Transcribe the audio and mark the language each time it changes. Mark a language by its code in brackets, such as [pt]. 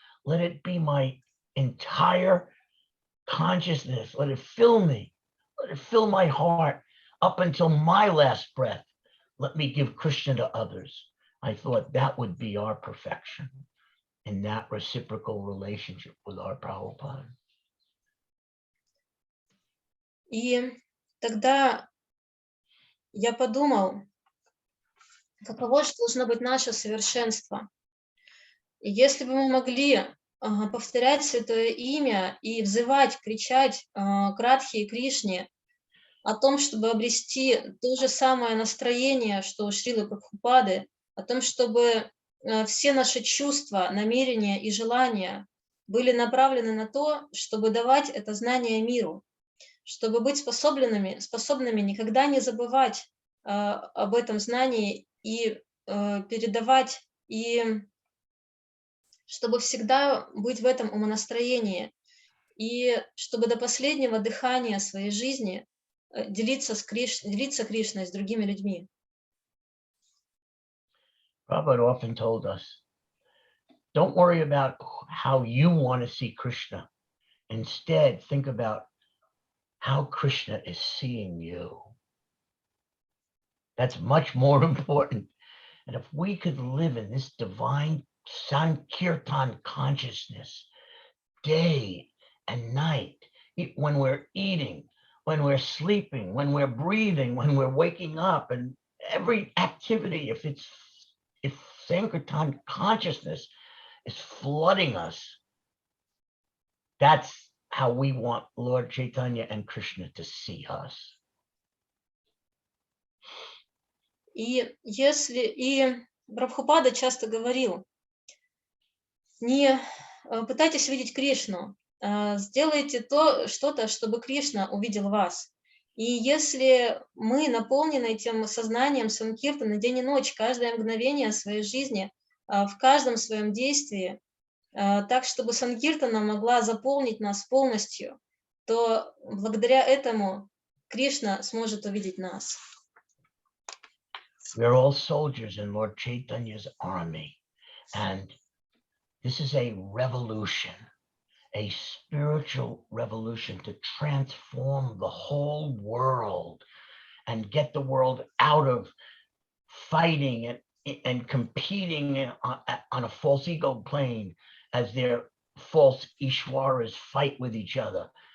[en] Let it be my entire consciousness. Let it fill me. Let it fill my heart up until my last breath. let me give Krishna to others. I thought that would be our perfection in that reciprocal relationship with our Prabhupada. [ru] И тогда я подумал, каково же должно быть наше совершенство. И если бы мы могли повторять Святое Имя и взывать, кричать к Радхе и Кришне о том, чтобы обрести то же самое настроение, что у Шрилы Прабхупады, о том, чтобы все наши чувства, намерения и желания были направлены на то, чтобы давать это знание миру, чтобы быть способными никогда не забывать об этом знании и передавать, и чтобы всегда быть в этом умонастроении, и чтобы до последнего дыхания своей жизни делиться Кришной с другими людьми. [en] Prabhupada often told us, don't worry about how you want to see Krishna. Instead, think about how Krishna is seeing you. That's much more important. And if we could live in this divine Sankirtan consciousness day and night, when we're eating, when we're sleeping, when we're breathing, when we're waking up, and every activity, if Sankirtan consciousness is flooding us, that's how we want Lord Chaitanya and Krishna to see us. [ru] И Прабхупада часто говорил, не пытайтесь видеть Кришну, сделайте что-то, чтобы Кришна увидел вас. И если мы наполнены этим сознанием Санкиртана день и ночь, каждое мгновение своей жизни, в каждом своем действии, так, чтобы Санкиртана могла заполнить нас полностью, то благодаря этому Кришна сможет увидеть нас. [en] We're all soldiers in Lord Chaitanya's army, and this is a revolution, a spiritual revolution to transform the whole world and get the world out of fighting and competing on a false ego plane as their false Ishwaras fight with each other.